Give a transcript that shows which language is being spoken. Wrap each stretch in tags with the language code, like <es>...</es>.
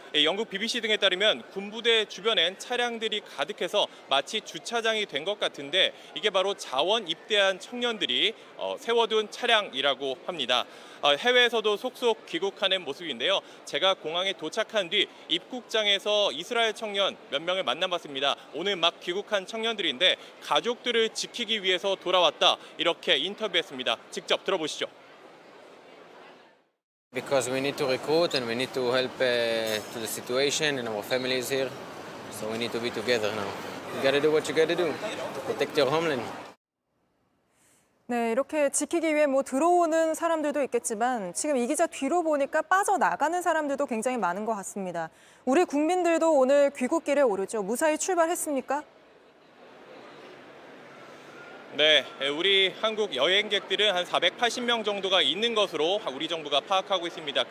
<ko>영국 BBC 등에 따르면 군부대 주변엔 차량들이 가득해서 마치 주차장이 된 것 같은데 이게 바로 자원 입대한 청년들이 세워둔 차량이라고 합니다. 해외에서도 속속 귀국하는 모습인데요. 제가 공항에 도착한 뒤 입국장에서 이스라엘 청년 몇 명을 만나봤습니다. 오늘 막 귀국한 청년들인데 가족들을 지키기 위해서 돌아왔다 이렇게 인터뷰했습니다. 직접 들어보시죠.</ko> <en>Because we need to recruit and we need to help to the situation and our family is here. So we need to be together now. You gotta do what you gotta do to protect your homeland.</en> <ko>네, 이렇게 지키기 위해 들어오는 사람들도 있겠지만 지금 이 기자 뒤로 보니까 빠져나가는 사람들도 굉장히 많은 것 같습니다. 우리 국민들도 오늘 귀국길에 오르죠. 무사히 출발했습니까? 네, 우리 한국 여행객들은 한 480명 정도가 있는 것으로 우리 정부가 파악하고 있습니다.</ko>